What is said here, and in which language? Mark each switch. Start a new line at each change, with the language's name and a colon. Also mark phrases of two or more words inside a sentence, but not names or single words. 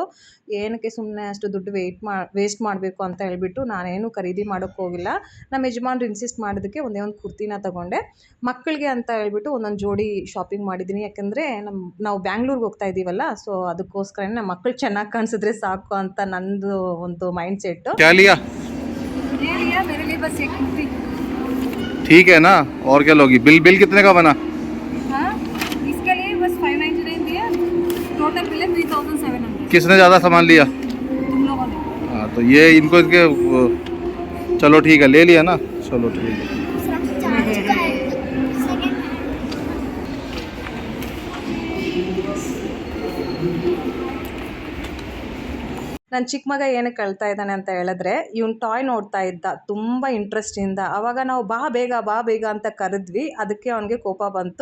Kannada: ಏನಕ್ಕೆ ಸುಮ್ಮನೆ ಅಷ್ಟು ದುಡ್ಡು ವೇಸ್ಟ್ ಮಾಡಬೇಕು ಅಂತ ಹೇಳ್ಬಿಟ್ಟು ನಾನೇನು ಖರೀದಿ ಮಾಡೋಕ್ಕೆ ಹೋಗಿಲ್ಲ. ನಮ್ಮ ಯಜಮಾನ್ರು ಇನ್ಸಿಸ್ಟ್ ಮಾಡೋದಕ್ಕೆ ಒಂದೇ ಒಂದು ಕುರ್ತಿನ ತಗೊಂಡೆ. ಮಕ್ಕಳಿಗೆ ಅಂತ ಹೇಳ್ಬಿಟ್ಟು ಒಂದೊಂದು ಜೋಡಿ ಶಾಪಿಂಗ್ ಮಾಡಿದ್ದೀನಿ. ಯಾಕೆಂದರೆ ನಾವು ಬ್ಯಾಂಗ್ಳೂರ್ಗೆ ಹೋಗ್ತಾ ಇದ್ದೀವಲ್ಲ, ಸೊ ಅದಕ್ಕೋಸ್ಕರನೇ ನಮ್ಮ ಮಕ್ಕಳು ಚೆನ್ನಾಗಿ ಕಾಣಿಸಿದ್ರೆ ಸಾಕು ಅಂತ ನಂದು ಒಂದು
English: mind set.
Hindi: क्या लिया? ये लिया मेरे लिए बस एक कुर्ती। ठीक है ना, और क्या लोगी? बिल कितने का बना? हाँ, इसके लिए बस 599 दिया, टोटल बिल है 3700। किसने ज़्यादा सामान लिया? तुम लोगों ने। हाँ, तो ये इनको इसके चलो ठीक है, ले लिया ना, चलो ठीक है.
Kannada: ನನ್ನ ಚಿಕ್ಕ ಮಗ ಏನಕ್ಕೆ ಅಳ್ತಾ ಇದ್ದಾನೆ ಅಂತ ಹೇಳಿದ್ರೆ, ಇವ್ನು ಟಾಯ್ ನೋಡ್ತಾ ಇದ್ದ ತುಂಬ ಇಂಟ್ರೆಸ್ಟಿಂದ. ಆವಾಗ ನಾವು ಬಾ ಬೇಗ ಅಂತ ಕರೆದ್ವಿ. ಅದಕ್ಕೆ ಅವನಿಗೆ ಕೋಪ ಬಂತು.